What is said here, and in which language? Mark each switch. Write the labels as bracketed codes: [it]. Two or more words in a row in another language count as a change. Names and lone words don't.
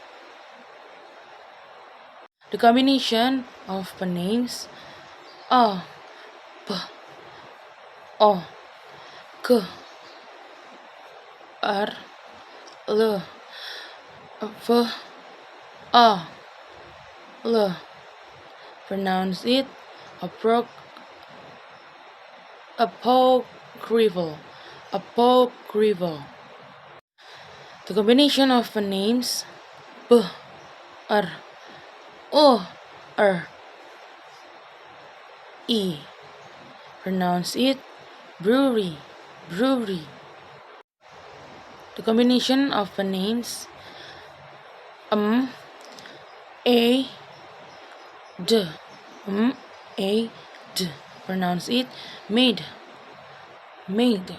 [en] The combination of phonemes a, p, o, k, r, l, v, a, l. Pronounce it apocryphal, apocryphal. The combination of phonemes b, r, o, r, e. Pronounce it brewery, brewery. The combination of phonemes a, d, a, d. Pronounce it made, made.